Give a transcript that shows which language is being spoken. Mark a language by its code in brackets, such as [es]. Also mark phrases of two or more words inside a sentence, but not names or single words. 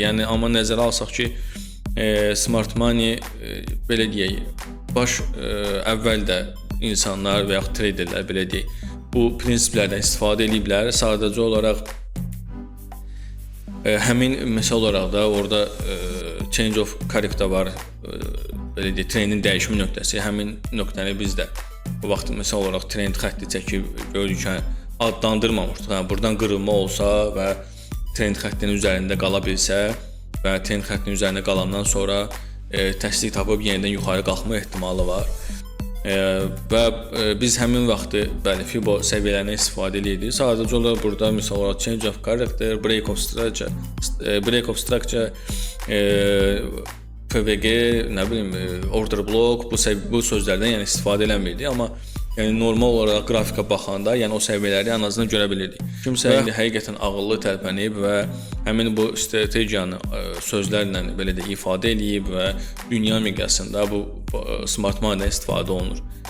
[az] Yəni amma nəzərə alsaq ki, [en] Smart Money [az] belə deyək, baş əvvəldə insanlar və yaxud traderlər belə deyək, bu prinsiplərdən istifadə ediblər. Sadəcə olaraq həmin məsəl olaraq da orada [en] change of character [az] var, belə deyək, trendin dəyişmə nöqtəsi. Həmin nöqtəni biz də bu vaxt məsəl olaraq trend xətti çəkib görürük ki, adlandırmamışdıq. Yəni burdan qırılma olsa və trend xəttinin üzərində qala bilsə və trend xəttinin üzərində qalandan sonra təsdiq tapıb yenidən yuxarı qalxma ehtimalı var. Və biz həmin vaxtı bəli Fibo səviyyələrindən istifadə edirdik. Sadəcə olaraq burada misal olaraq [en] change of character, break of structure, [az] PVG, nə bilim, [en] order block [az] bu sözlərdən yəni istifadə eləmirdik, amma yəni normal olaraq qrafika baxanda, yəni o səviyyələri ən azından görə bilirdik. Kimsə indi həqiqətən ağıllı tərpənib və həmin bu strategiyanı sözlərlə belə də ifadə edib və dünya miqyasında bu [en] smart money-dən [az] istifadə olunur.